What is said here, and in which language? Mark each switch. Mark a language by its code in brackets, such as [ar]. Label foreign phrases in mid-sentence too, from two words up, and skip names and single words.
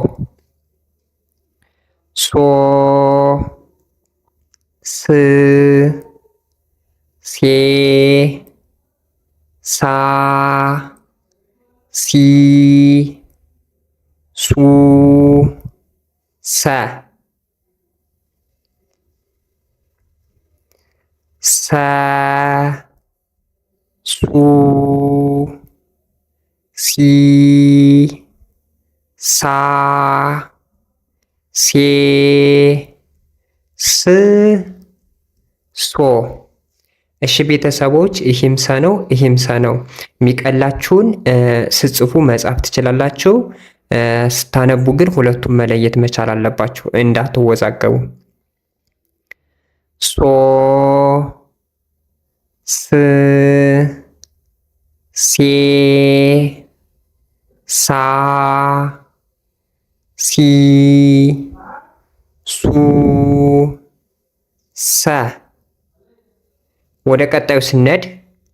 [am] ሶ፣ ስ፣ ሴ፣ ሳ፣ ሲ፣ ሱ፣ ሰ፣ ሰ፣ ሱ፣ ሲ፣ ሳ፣ ሴ፣ ስ፣ ሶ። እሺ ቤተሰቦች ይህም ሰ ነው፣ ይህም ሰ ነው። የሚቀላችሁን ስጽፉ መጻፍ ትችላላችሁ። ስታነቡ ግን ሁለቱም መለየት መቻል አለባችሁ እንዳትወዛገቡ። ሶ፣ ስ፣ ሴ፣ ሳ፣ ሲ፣ ሱ፣ ሰ። ወደ ቀጣዩ ስነድ